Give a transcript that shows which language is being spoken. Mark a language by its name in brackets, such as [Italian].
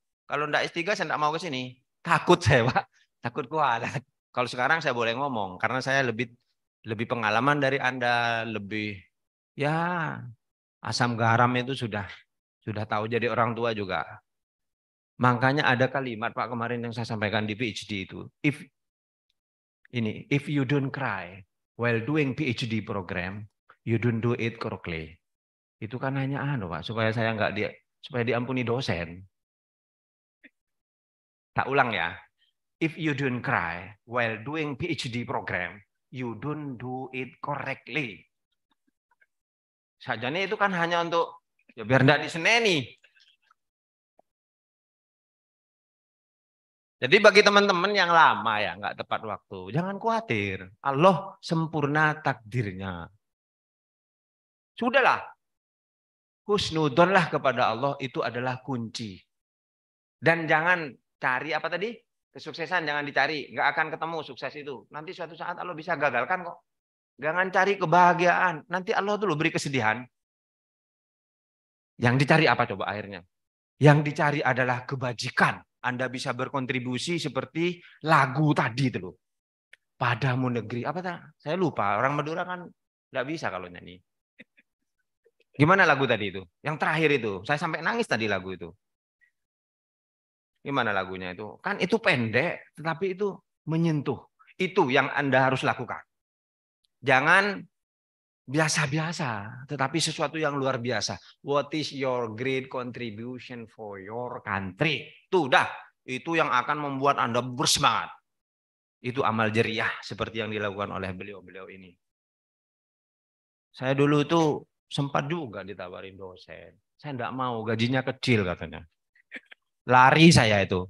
[Indonesian] Kalau enggak S3 saya enggak mau ke sini. Takut saya, Pak. Takut kualat. Kalau sekarang saya boleh ngomong karena saya lebih pengalaman dari Anda, lebih ya asam garam itu sudah tahu jadi orang tua juga. Makanya ada kalimat Pak kemarin yang saya sampaikan di PhD itu. [English] If you don't cry while doing PhD program, you don't do it correctly. [Indonesian] Itu kan hanya Pak, supaya supaya diampuni dosen. Tak ulang ya. [English] If you don't cry while doing PhD program, you don't do it correctly. [Indonesian] Sajane itu kan hanya untuk ya biar tidak diseneni. Jadi bagi teman-teman yang lama ya nggak tepat waktu, jangan khawatir. Allah sempurna takdirnya. Sudahlah. Husnudonlah kepada Allah itu adalah kunci. Dan jangan cari apa tadi? Kesuksesan jangan dicari. Nggak akan ketemu sukses itu. Nanti suatu saat Allah bisa gagalkan kok. Jangan cari kebahagiaan. Nanti Allah dulu beri kesedihan. Yang dicari apa coba akhirnya? Yang dicari adalah kebajikan. Anda bisa berkontribusi seperti lagu tadi itu loh. Padamu negeri. Apa tak? Saya lupa. Orang Madura kan nggak bisa kalau nyanyi. Gimana lagu tadi itu? Yang terakhir itu. Saya sampai nangis tadi lagu itu. Gimana lagunya itu? Kan itu pendek, tetapi itu menyentuh. Itu yang Anda harus lakukan. Jangan biasa-biasa, tetapi sesuatu yang luar biasa. [English] What is your great contribution for your country? [Indonesian] Tuh dah, itu yang akan membuat Anda bersemangat. Itu amal jeriah seperti yang dilakukan oleh beliau-beliau ini. Saya dulu itu sempat juga ditawarin dosen. Saya enggak mau, gajinya kecil katanya. Lari saya itu.